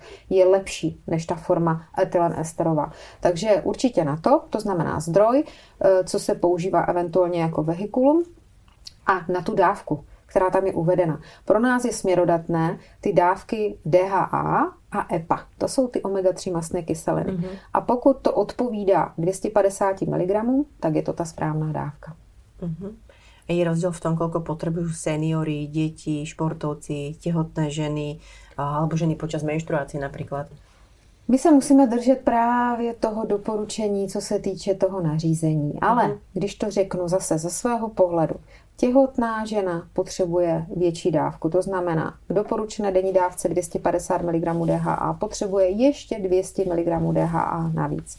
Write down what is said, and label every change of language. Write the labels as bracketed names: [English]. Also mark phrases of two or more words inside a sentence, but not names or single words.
[Czech] Je lepší než ta forma etylen esterová. Takže určitě na to znamená zdroj, co se používá eventuálně jako vehikulum, a na tu dávku, která tam je uvedena. Pro nás je směrodatné ty dávky DHA a EPA. To jsou ty omega-3 mastné kyseliny. A pokud to odpovídá 250 mg, tak je to ta správná dávka. [Slovak] Je rozdiel v tom, koľko potrebujú seniori, deti, športovci, tehotné ženy alebo ženy počas menštruácie napríklad? [Czech] My se musíme držet právě toho doporučení, co se týče toho nařízení. Ale když to řeknu zase ze svého pohledu, těhotná žena potřebuje větší dávku. To znamená, k doporučené denní dávce 250 mg DHA potřebuje ještě 200 mg DHA navíc.